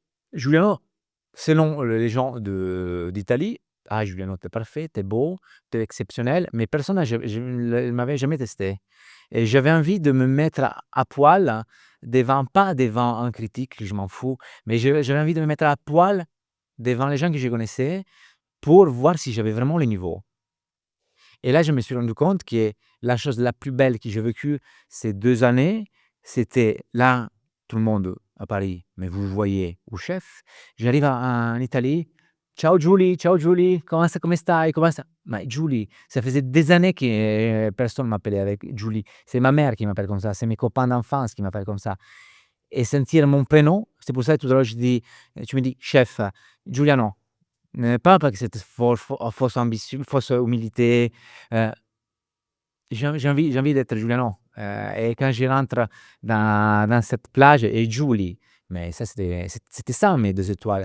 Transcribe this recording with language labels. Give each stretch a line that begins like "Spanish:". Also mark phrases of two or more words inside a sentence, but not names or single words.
French: Giuliano, selon les gens d'Italie: «Ah Giuliano, tu es parfait, tu es beau, tu es exceptionnel», mais personne n'a je ne m'avait jamais testé et j'avais envie de me mettre à poil devant, pas devant un critique, je m'en fous, mais j'avais envie de me mettre à poil devant les gens que je connaissais pour voir si j'avais vraiment le niveau. Et là, je me suis rendu compte que la chose la plus belle que j'ai vécue ces 2 années, c'était là, tout le monde à Paris, mais vous voyez au chef. J'arrive en Italie:
Italian: ciao Julie, come stai? Come sta?»
French: Ma Julie, ça faisait des années que personne m'appelait avec Julie. C'est ma mère qui m'appelle comme ça, c'est mes copains d'enfance qui m'appellent comme ça. Et sentir mon prénom, c'est pour ça que tout à l'heure je dis, tu me dis: «Chef, Giuliano». Pas parce que c'était fausse ambition, fausse humilité, heu j'ai envie d'être Giuliano, et quand je rentre dans cette plage et Julie, mais ça c'était ça mes 2 étoiles.